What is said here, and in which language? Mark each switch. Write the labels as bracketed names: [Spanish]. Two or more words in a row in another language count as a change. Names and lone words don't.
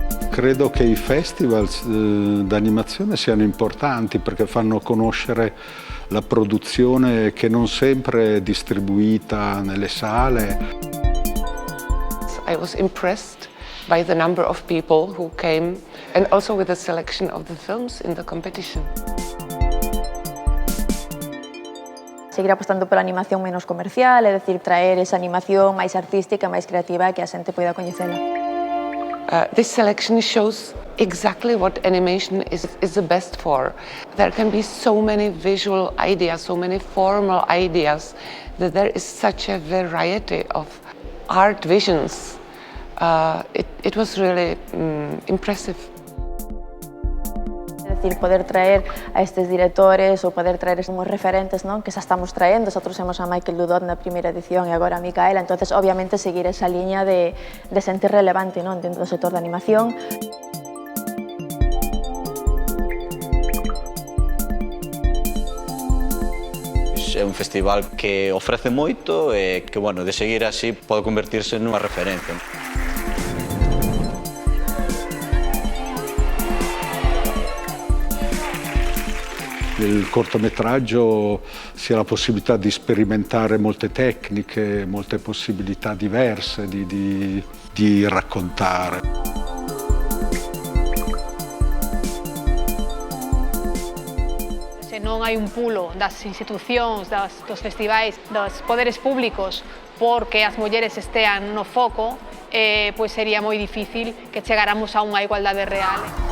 [Italian] Credo che i festival d'animazione siano importanti perché fanno conoscere la produzione che non sempre è distribuita nelle sale. [English] I was impressed by the number of people who came and also with the selection of the films in the competition. [Galician] Seguir apostando pola animación menos comercial, é dicir, traer esa animación máis artística, máis creativa que a xente poida coñecela. [English] This selection shows exactly what animation is the best for. There can be so many visual ideas, so many formal ideas, that there is such a variety of art visions. It was really impressive. [Galician] É dicir, poder traer a estes directores ou poder traer como referentes, non? Que xa estamos traendo, nosotros temos a Michael Dudot na primeira edición e agora a Micaela, entonces obviamente seguir esa liña de xente relevante, non? Dentro do sector da animación. É un festival que ofrece moito e que, bueno, de seguir así pode convertirse nunha referencia. [Italian] Il cortometraggio sia la possibilità di sperimentare molte tecniche, molte possibilità diverse di raccontare. [Galician] Se non hai un pulo das institucións, dos festivais, dos poderes públicos porque as mulleres estean no foco, pois sería moi difícil que chegáramos a unha igualdade real.